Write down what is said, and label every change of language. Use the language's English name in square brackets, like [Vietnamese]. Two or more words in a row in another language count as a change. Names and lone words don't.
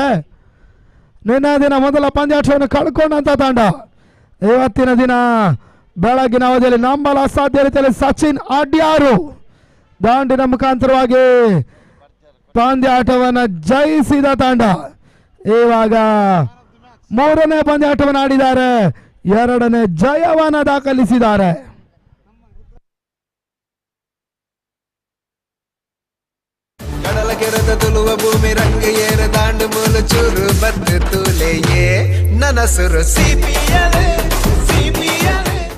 [Kannada] ನಿನ್ನೆ ದಿನ ಮೊದಲ ಪಂದ್ಯಾಟವನ್ನು ಕಳ್ಕೊಂಡಂತ ತಂಡ ಇವತ್ತಿನ ದಿನ ಬೆಳಗಿನ ಅವಧಿಯಲ್ಲಿ ನಂಬಲು ಅಸಾಧ್ಯ ರೀತಿಯಲ್ಲಿ ಸಚಿನ್ ಅಡ್ಯಾರು ದಾಂಡಿನ ಮುಖಾಂತರವಾಗಿ ಪಂದ್ಯಾಟವನ್ನು ಜಯಿಸಿದ ತಂಡ ಇವಾಗ 3ನೇ ಪಂದ್ಯಾಟವನ್ನು ಆಡಿದ್ದಾರೆ. 2ನೇ ಜಯವನ್ನು ದಾಖಲಿಸಿದ್ದಾರೆ. [Tulu] ಕಡಲ ಕೆರೆದ ತುಳುವ ಭೂಮಿ ರಂಗ ಏರ ದಾಂಡು ಮೂಲು ಚೂರು ಬದ್ದು ತೂಲೆಯೇ ನನಸುರು ಸಿಪಿಯಲೆ ಸಿಪಿಯಲೆ.